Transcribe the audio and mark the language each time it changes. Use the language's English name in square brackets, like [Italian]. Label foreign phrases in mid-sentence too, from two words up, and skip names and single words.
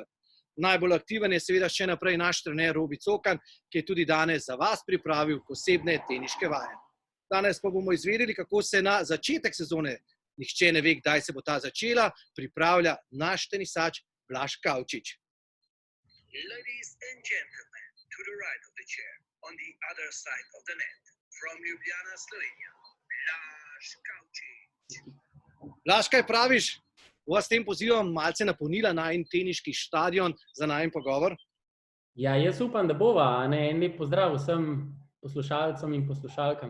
[Slovenian] Najbolj aktiven je seveda še naprej naš trener Robi Cokan, ki je tudi danes za vas pripravil posebne teniške vaje. Danes pa bomo izvedeli, kako se na začetek sezone, nihče ne ve, kdaj se bo ta začela, pripravlja naš tenisač Blaž Kavčič. [English] Ladies and gentlemen, to the right of the chair, on the other side of the net, from Ljubljana, Slovenija, Blaž Kavčič. [Slovenian] Blaž, kaj praviš? Bova s tem pozivom malce napolnila najin teniški štadion za najin pogovor? Ja, jaz upam, da bova. En lep pozdrav vsem poslušalcem in poslušalkam.